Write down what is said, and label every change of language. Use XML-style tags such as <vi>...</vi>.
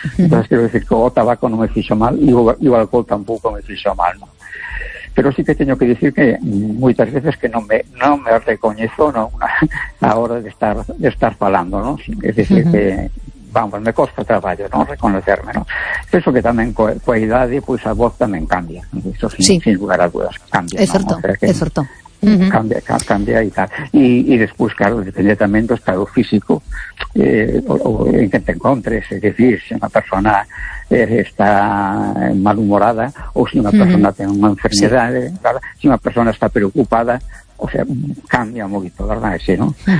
<es>Entonces quiero decir que</es> <gl>o tabaco non me fixo mal e o alcohol tampouco me fixo mal, ¿no? Pero sí que teño que decir que moitas veces que non me recoñezo, ¿no?, a hora de estar falando, ¿no?</gl> <es>Es decir, que vamos,</es> <gl>me costa traballo,</gl> <es>¿no?, reconocerme, ¿no?</es> <gl>Penso que tamén coa idade, pois a voz tamén cambia,</gl> <es>eso sin lugar a dudas,</es> <gl>cambia. É certo, ¿no?</gl> <es>O sea</es> <gl>que é certo.</gl> <es>Cambia y tal. Y después, claro, depende también del estado físico en que te encontres. Es decir, si una persona está malhumorada o si una persona tiene una enfermedad, si una persona está preocupada, o sea, cambia un poquito, ¿verdad? Sí, ¿no?</es>